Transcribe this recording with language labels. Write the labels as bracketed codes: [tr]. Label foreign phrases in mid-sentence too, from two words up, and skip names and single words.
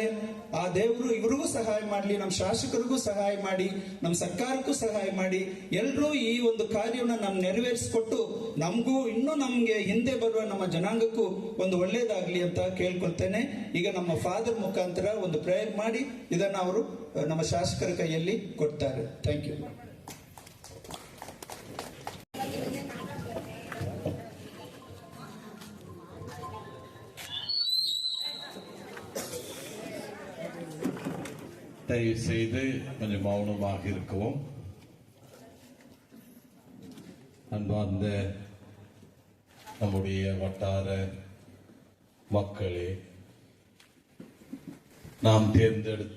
[kn] ಆ ದೇವರು ಇವರಿಗೂ ಸಹಾಯ ಮಾಡಲಿ, ನಮ್ಮ ಶಾಸಕರಿಗೂ ಸಹಾಯ ಮಾಡಿ, ನಮ್ಮ ಸರ್ಕಾರಕ್ಕೂ ಸಹಾಯ ಮಾಡಿ, ಎಲ್ಲರೂ ಈ ಒಂದು ಕಾರ್ಯವನ್ನು ನಾವು ನೆರವೇರಿಸಿಕೊಟ್ಟು ನಮಗೂ ಇನ್ನೂ ನಮ್ಗೆ ಹಿಂದೆ ಬರುವ ನಮ್ಮ ಜನಾಂಗಕ್ಕೂ ಒಂದು ಒಳ್ಳೇದಾಗ್ಲಿ ಅಂತ ಕೇಳ್ಕೊಳ್ತೇನೆ. ಈಗ ನಮ್ಮ ಫಾದರ್ ಮುಖಾಂತರ ಒಂದು ಪ್ರೇಯರ್ ಮಾಡಿ ಇದನ್ನ ಅವರು ನಮ್ಮ ಶಾಸಕರ ಕೈಯಲ್ಲಿ ಕೊಡ್ತಾರೆ. [en] thank you. [ta] தயவு செய்து கொஞ்சம் மௌனமாக இருக்கவும். அன்பார்ந்த நம்முடைய வட்டார மக்களே, நாம் தேர்ந்தெடுத்த